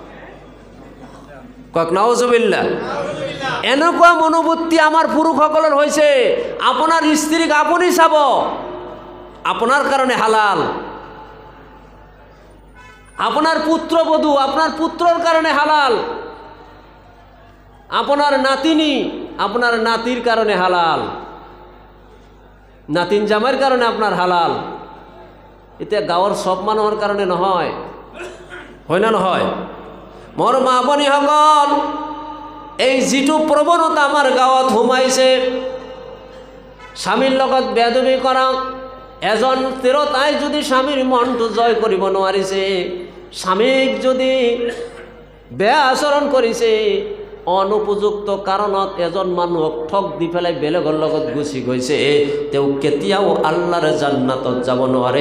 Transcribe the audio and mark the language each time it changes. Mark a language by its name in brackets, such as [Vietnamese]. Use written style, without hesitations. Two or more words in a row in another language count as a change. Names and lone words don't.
[Assamese] কওক নাউজুবিল্লাহ। এনেকুৱা মনোবৃত্তি আমাৰ পুৰুষসকলৰ হৈছে। আপোনাৰ স্ত্ৰীক আপুনি চাব, আপোনাৰ কাৰণে হালাল। আপোনাৰ পুত্ৰবধূ আপোনাৰ পুত্ৰৰ কাৰণে হালাল। [Bangla] আপনার নাতিনি আপনার নাতির কারণে হালাল। নাতিন জামাইৰ কারণে আপনার হালাল। [Assamese] এতিয়া গাঁৱৰ সব মানুহৰ কারণে নহয়, হয় না নহয়? মোৰ মা ভনীসকল, এই যিটো প্ৰৱণতা আমাৰ গাঁৱত সোমাইছে, স্বামীৰ লগত বেয়াদবি কৰা, এজন তিৰোতাই যদি স্বামীৰ মনটো জয় কৰিব নোৱাৰিছে, স্বামীক যদি বেয়া আচৰণ কৰিছে, অনুপযুক্ত কাৰণত এজন মানুহক ঠগ দি পেলাই বেলেগৰ লগত গুচি গৈছে, তেওঁ কেতিয়াও আল্লাহৰ জান্নাতত যাব নোৱাৰে।